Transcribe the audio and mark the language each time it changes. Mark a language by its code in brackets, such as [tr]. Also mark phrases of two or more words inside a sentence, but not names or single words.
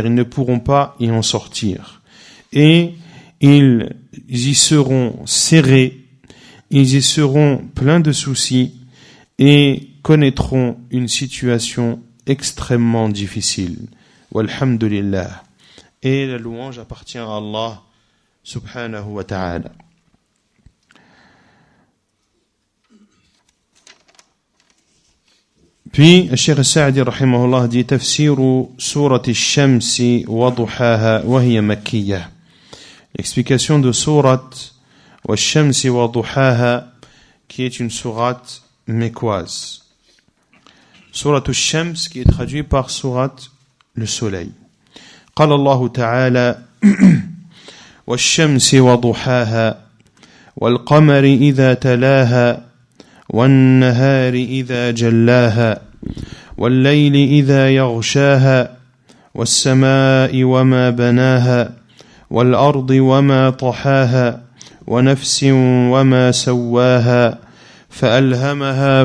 [fr] Ils ne pourront pas y en sortir. Et ils y seront serrés, ils y seront pleins de soucis et connaîtront une situation extrêmement difficile. Walhamdulillah. Et la louange appartient à Allah subhanahu wa ta'ala. Puis, Cheikh Sa'di rahimahullah dit [ar] تفسير سورة الشمس وضحاها وهي مكية. [fr] L'explication de surat al-Shamsi wa duhaha, qui est une surat mécoise. Surat al-Shams qui est traduit par surat le soleil. [ar] قال الله تعالى والشمس وضحاها والقمر إذا تلاها والنهار إذا جلاها والليل إذا يغشاها والسماء وما بناها والأرض وما طحاها ونفس وما سواها فألهمها